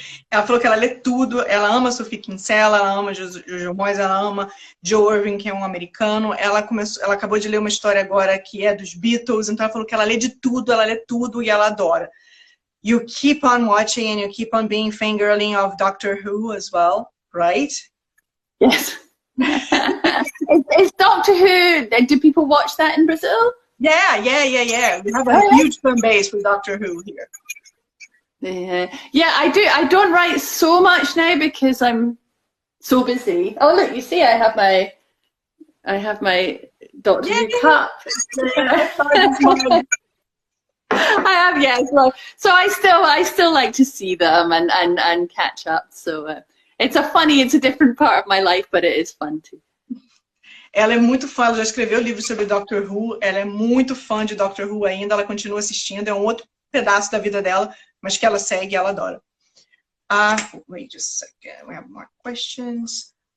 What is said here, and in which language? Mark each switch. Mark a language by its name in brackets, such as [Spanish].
[Portuguese] Ela falou que ela lê tudo, ela ama Sophie Kinsella, ela ama Jojo Moyes, ela ama Joe Irving, que é um americano. Ela acabou de ler uma história agora que é dos Beatles, então ela falou que ela lê de tudo, ela lê tudo e ela adora. [English] You keep on watching and you keep on being fangirling of Doctor Who as well, right? Yes. Is Doctor Who, do people watch that in Brazil? Yeah. We have a huge fan base for Doctor Who here. Yeah, I do. I don't write so much now because I'm so busy. Oh, look, you see, I have my Doctor Who cup. I have, yeah. So I still like to see them and catch up. So it's a different part of my life, but it is fun too. [Portuguese] Ela é muito fã, ela já escreveu livros sobre Doctor Who, ela é muito fã de Doctor Who ainda, ela continua assistindo, é um outro pedaço da vida dela, mas que ela segue e ela adora. [English] Wait just a second, we have more questions.